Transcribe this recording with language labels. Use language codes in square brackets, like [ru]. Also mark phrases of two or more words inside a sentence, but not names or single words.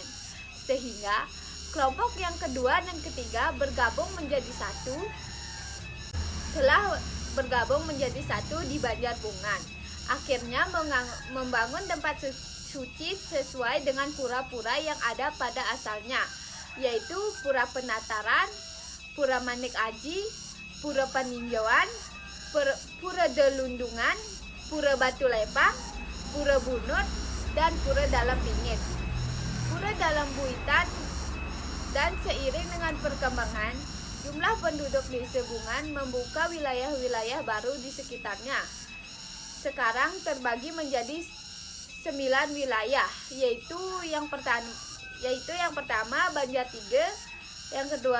[id] Sehingga, kelompok yang kedua dan ketiga bergabung menjadi satu. Telah bergabung menjadi satu di Banjar Bungan. Akhirnya membangun tempat suci sesuai dengan pura-pura yang ada pada asalnya, yaitu Pura Penataran, Pura Manik Aji, Pura Peninjauan, Pura Delundungan, Pura Batu Lepang, Pura Bunut, dan Pura Dalam Pingit. Pura Dalam Buitan. Dan seiring dengan perkembangan, jumlah penduduk Desa Bungan membuka wilayah-wilayah baru di sekitarnya. Sekarang terbagi menjadi 9 wilayah, yaitu yang pertama Banjar Tiga, yang kedua